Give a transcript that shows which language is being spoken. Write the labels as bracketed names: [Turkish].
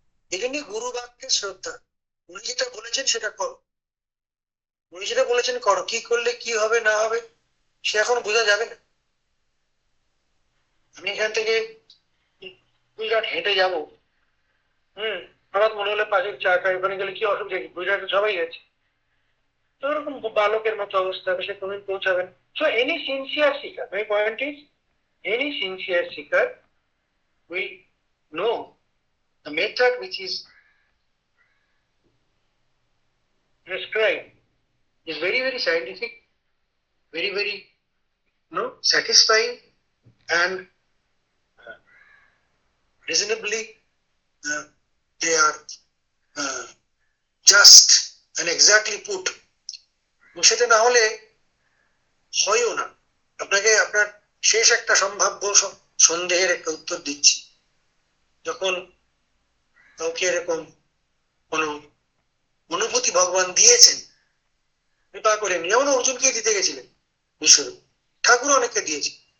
[Bangla] এই জন্য গুরু বাক্যের শ্রদ্ধা। উনি যেটা বলেছেন সেটা করো, উনি যেটা বলেছেন করো, কি করলে কি হবে না হবে সে এখন বোঝা যাবে না। আমি এখান থেকে গুজরাট হেঁটে যাবো, হঠাৎ মনে হলে পাশে চা খাই, ওখানে গেলে কি অসুবিধা, গুজরাটে সবাই গেছে, তো ওরকম বালকের মতো অবস্থা, সে কোনদিন পৌঁছাবেন। [English] So any sincere seeker, my point is any sincere seeker will know the method which is prescribed is very, very scientific, very, very satisfying and reasonably they are just and exactly put. [Bangla] সেটা না হলে হয়ও না। আপনাকে আপনার শেষ একটা সম্ভাব্য সন্দেহের একটা উত্তর দিচ্ছি। যখন কাউকে এরকম কোন অনুভূতি ভগবান দিয়েছেন কৃপা করে, যেমন অর্জুনকে দিতে গেছিলেন বিশ্বরূপ, ঠাকুর অনেককে দিয়েছে।